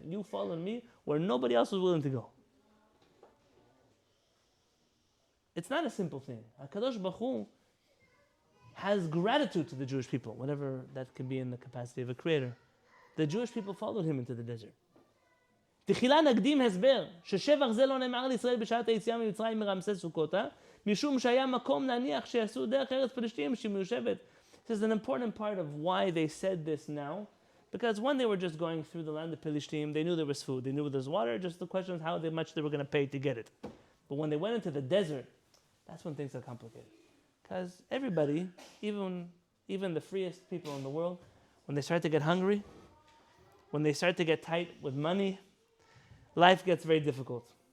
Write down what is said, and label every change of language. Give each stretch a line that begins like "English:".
English: You followed me where nobody else was willing to go. It's not a simple thing. HaKadosh Baruch Hu has gratitude to the Jewish people, whatever that can be in the capacity of a creator. The Jewish people followed him into the desert.
Hebrew: תחילה נקדים הסבר ששבח זה לא נאמר לישראל בשעת היציאה ממצרים מרמסס סוכותה משום שהיה מקום להניח שיעשו דרך ארץ פלישתים שמיושבת.
English: This is an important part of why they said this now, because when they were just going through the land of Pelishtim, they knew there was food, they knew there was water, just the question is how much they were going to pay to get it. But when they went into the desert, that's when things are complicated. Because everybody, even the freest people in the world, when they start to get hungry, when they start to get tight with money, life gets very difficult.